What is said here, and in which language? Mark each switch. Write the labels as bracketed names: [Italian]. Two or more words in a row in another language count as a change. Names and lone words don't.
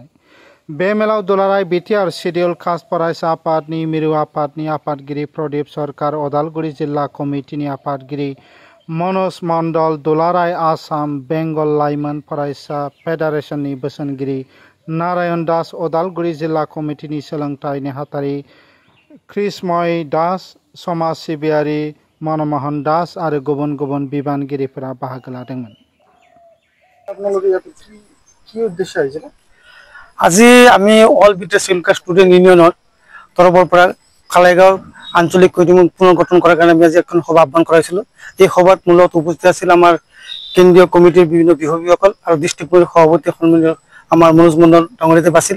[Bodo] बे मेलाव दुलाराय बिटिआर [English] scheduled caste [Bodo] फरायसा आफादनि मिरु आफादनि आफादगिरि प्रदीप सरकार, उदालगुरि जिल्ला कमिटिनि आफादगिरि मनोज मण्डल, दुलाराय आसाम बेंगल लाइमोन फरायसा फेडारेशननि बोसोनगिरि नारायण दास, उदालगुरि जिल्ला कमिटिनि सोलोंथाइ नेहाथारि कृष्णमय दास, समाज सिबियारि मनमोहन दास आरो गुबुन गुबुन बिबानगिरिफोरा बाहागो लादोंमोन। [Assamese] আজি আমি অল বিটিআর শিডিউল কাষ্ট স্টুডেন্ট ইউনিয়নের তরফৰ পৰা খালাইগাঁও আঞ্চলিক কমিটি পুনৰ্গঠন কৰাৰ কাৰণে আমি আজি এখন সভা আহ্বান কৰাইছিলোঁ। এই সভাত মূলত উপস্থিত আছিল আমাৰ কেন্দ্ৰীয় কমিটিৰ বিভিন্ন বিভাগীয়সকল আৰু [English] district committee [Assamese] সভাপতি সন্মানীয় আমাৰ মনোজ মণ্ডল ডাঙৰীয়াদেৱ আছিল।